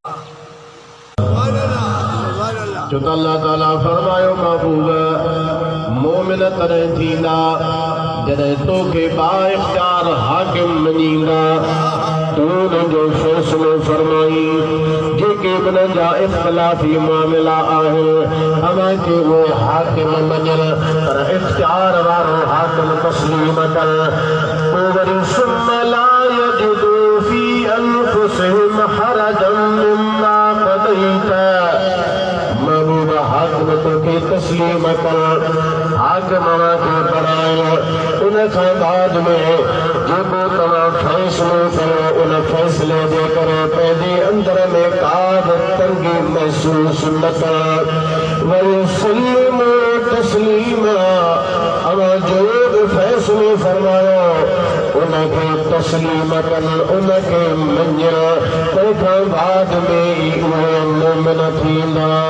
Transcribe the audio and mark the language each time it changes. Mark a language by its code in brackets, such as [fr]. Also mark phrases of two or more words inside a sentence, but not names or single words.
[sd] जो अल्लाह ताला फरमायो महबूब मोमिन तॾहिं थींदा जॾहिं तोखे बा इख्तियार हाकिम मञींदा तूं उनजो फ़ैसिलो फरमाई जेके उन्हनि जा इख्तिलाफ़ी मामला आहिनि अमां खे उहे हाकिम मञनि पर इख्तियार वारो हाकिम तस्लीम कनि पोइ वरी [ar] ثم لا يجدوا في أنفسهم حرجا مما قضيت [sd] महबूबा हाकिम तोखे तस्लीम कर हाकिम खे बणायो उन खां बाद में जेको तव्हां फ़ैसिलो कयो उन फ़ैसिले जे करे पंहिंजे अंदर में का बि तंगी महसूस न कर वरी [ar] سلموا تسليما [sd] अवां जो बि फ़ैसिलो फरमायो उनखे तस्लीम कनि उनखे मञण तंहिंखां बाद में ई उहे मोमिन थींदा।